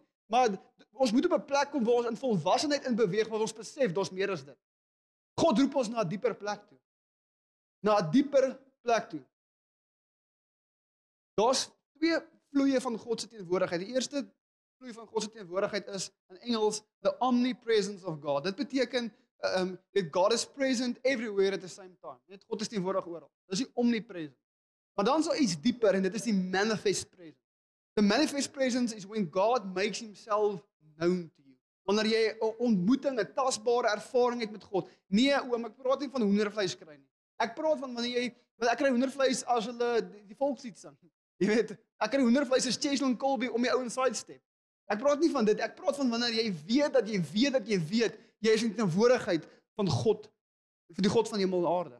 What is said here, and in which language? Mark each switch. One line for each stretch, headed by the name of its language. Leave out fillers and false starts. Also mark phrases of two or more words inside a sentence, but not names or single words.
Afrikaans: Maar ons moet op 'n plek kom waar ons in volwassenheid in beweeg, waar ons besef daar's meer as dit. God roep ons na 'n dieper plek toe. Na 'n dieper plek toe. Daar's 2 vloeie van God se teenwoordigheid. Die eerste vloei van God se teenwoordigheid is in Engels
English: the omnipresence of God.
Afrikaans: Dit beteken
English: that God is present everywhere at the same time.
Afrikaans: Net God is teenwoordig oral. Dis die omnipresence. Maar dan is daar iets dieper en dit is die
English: manifest presence. The manifest presence is when God makes himself known to you.
Afrikaans: Wanneer jy 'n ontmoeting, 'n tasbare ervaring het met God. Nee, oom, ek praat nie van hoendervleis kry nie. Ek praat van wanneer ek kry hoendervleis as hulle die volkslied sing. Jy weet, ek kry hoendervleis as Chesel en Colby om die ou en side step. Ek praat nie van dit, ek praat van wanneer jy weet dat jy weet dat jy weet jy is in die teenwoordigheid van God, vir die God van hemel en aarde.